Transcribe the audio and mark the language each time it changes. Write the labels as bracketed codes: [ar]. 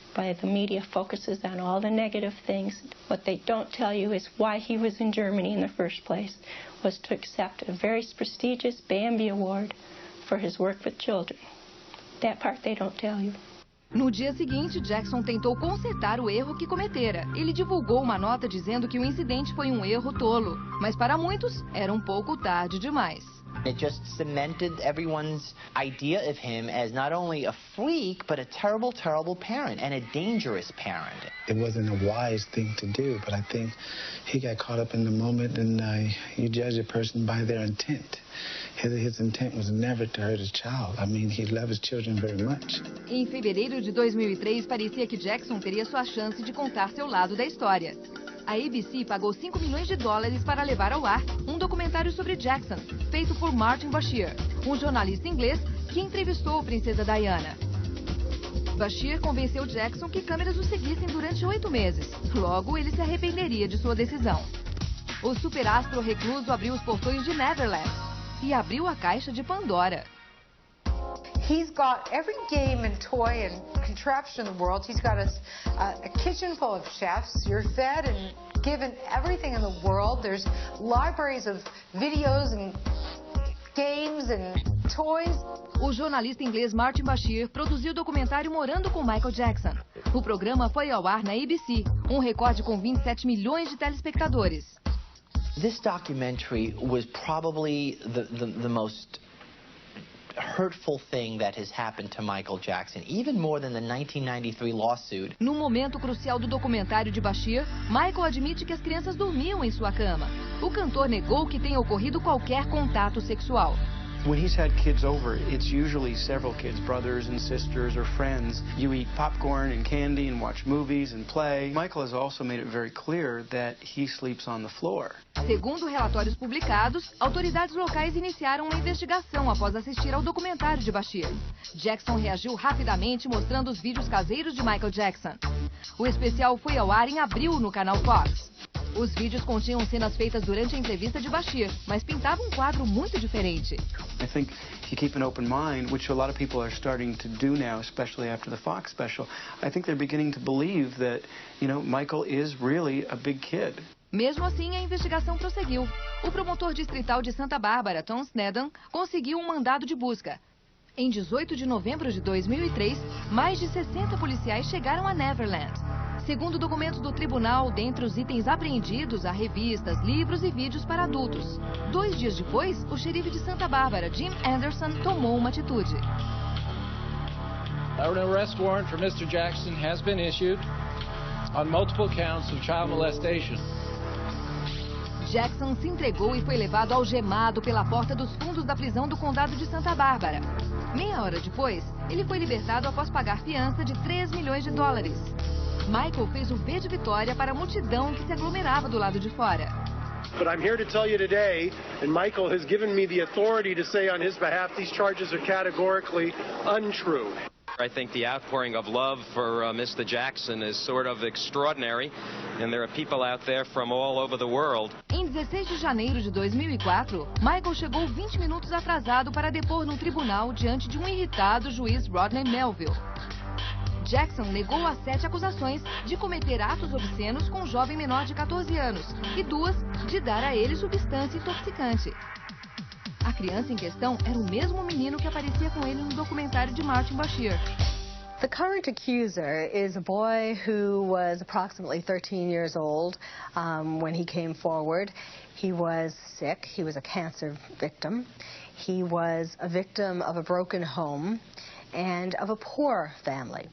[en] But the media focuses on all the negative things. What they don't tell you is why he was in Germany in the first place, was to accept a very prestigious Bambi Award for his work with children. That part they don't tell you. [pt] No dia seguinte, Jackson tentou consertar o erro que cometera. Ele divulgou uma nota dizendo que o incidente foi um erro tolo. Mas para muitos, era um pouco tarde demais. [en] It just cemented everyone's idea of him as not only a freak, but a terrible, terrible parent and a dangerous parent. It wasn't a wise thing to do, but I think he got caught up in the moment, and you judge a person by their intent. His intent was never to hurt his child. I mean, he loved his children very much. [pt] Em fevereiro de 2003, parecia que Jackson teria sua chance de contar seu lado da história. A ABC pagou $5 milhões para levar ao ar um documentário sobre Jackson, feito por Martin Bashir, um jornalista inglês que entrevistou a princesa Diana. Bashir convenceu Jackson que câmeras o seguissem durante 8 meses. Logo, ele se arrependeria de sua decisão. O superastro recluso abriu os portões de Neverland e abriu a caixa de Pandora. [en] He's got every game and toy and contraption in the world. He's got a kitchen full of chefs. You're fed and given everything in the world. There's libraries of videos and games and toys. [pt] O jornalista inglês Martin Bashir produziu o documentário Morando com Michael Jackson. O programa foi ao ar na ABC, um recorde com 27 milhões de telespectadores. [en] This documentary was probably the most hurtful thing that has happened to Michael Jackson, even more than the 1993 lawsuit. [pt] No momento crucial do documentário de Bashir, Michael admite que as crianças dormiam em sua cama. O cantor negou que tenha ocorrido qualquer contato sexual. [en] When he's had kids over, it's usually several kids, brothers and sisters or friends. You eat popcorn and candy and watch movies and play. Michael has also made it very clear that he sleeps on the floor. [pt] Segundo relatórios publicados, autoridades locais iniciaram uma investigação após assistir ao documentário de Bashir. Jackson reagiu rapidamente mostrando os vídeos caseiros de Michael Jackson. O especial foi ao ar em abril no canal Fox. Os vídeos continham cenas feitas durante a entrevista de Bashir, mas pintavam um quadro muito diferente. [en] I think if you keep an open mind, which a lot of people are starting to do now, especially after the Fox special, I think they're beginning to believe that, Michael is really a big kid. [pt] Mesmo assim, a investigação prosseguiu. O promotor distrital de Santa Bárbara, Tom Sneddon, conseguiu um mandado de busca. Em 18 de novembro de 2003, mais de 60 policiais chegaram a Neverland. Segundo documentos do tribunal, dentre os itens apreendidos há revistas, livros e vídeos para adultos. 2 dias depois, o xerife de Santa Bárbara, Jim Anderson, tomou uma atitude. [en] An arrest warrant for Mr. Jackson has been issued on multiple counts of child molestation. [pt] Jackson se entregou e foi levado algemado pela porta dos fundos da prisão do condado de Santa Bárbara. Meia hora depois, ele foi libertado após pagar fiança de $3 milhões. Michael fez o V de vitória para a multidão que se aglomerava do lado de fora. [en] But I'm here to tell you today, and Michael has given me the authority to say on his behalf, these charges are categorically untrue. I think the outpouring of love for Mr. Jackson is sort of extraordinary, and there are people out there from all over the world. [pt] Em 16 de janeiro de 2004, Michael chegou 20 minutos atrasado para depor no tribunal diante de um irritado juiz Rodney Melville. Jackson negou as 7 acusações de cometer atos obscenos com um jovem menor de 14 anos e 2 de dar a ele substância intoxicante. A criança em questão era o mesmo menino que aparecia com ele no documentário de Martin Bashir. [en] The current accuser is a boy who was approximately 13 years old when he came forward. He was sick. He was a cancer victim. He was a victim of a broken home and of a poor family.